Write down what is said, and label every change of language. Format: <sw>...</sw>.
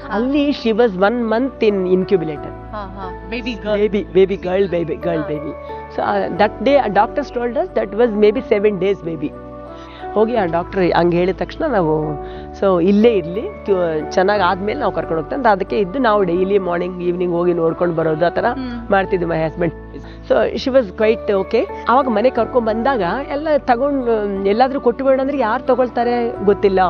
<en>ಅಲ್ಲಿ she was 1 month in incubator, baby girl baby. So that day doctors told us that was maybe 7 days baby.</en> <kn>ಹೋಗಿ ಆ doctor ಹಂಗೆ ಹೇಳಿದ ತಕ್ಷಣ ನಾವು ಸೊ ಇಲ್ಲೇ ಇರಲಿ, ಚೆನ್ನಾಗಿ ಆದ್ಮೇಲೆ ನಾವು ಕರ್ಕೊಂಡು ಹೋಗ್ತಾ ಅಂತ ಅದಕ್ಕೆ ಇದ್ದು ನಾವು ಡೈಲಿ ಮಾರ್ನಿಂಗ್ ಈವ್ನಿಂಗ್ ಹೋಗಿ ನೋಡ್ಕೊಂಡು ಬರೋದು ಆ ಥರ ಮಾಡ್ತಿದ್ವಿ</kn> <en>My husband. So she was quite okay.</en> <kn>ಆವಾಗ ಮನೆ ಕರ್ಕೊಂಡ್ ಬಂದಾಗ ಎಲ್ಲ ತಗೊಂಡು ಎಲ್ಲಾದ್ರೂ ಕೊಟ್ಟು ಬೇಡ ಅಂದ್ರೆ ಯಾರು ತಗೊಳ್ತಾರೆ ಗೊತ್ತಿಲ್ಲ.</kn>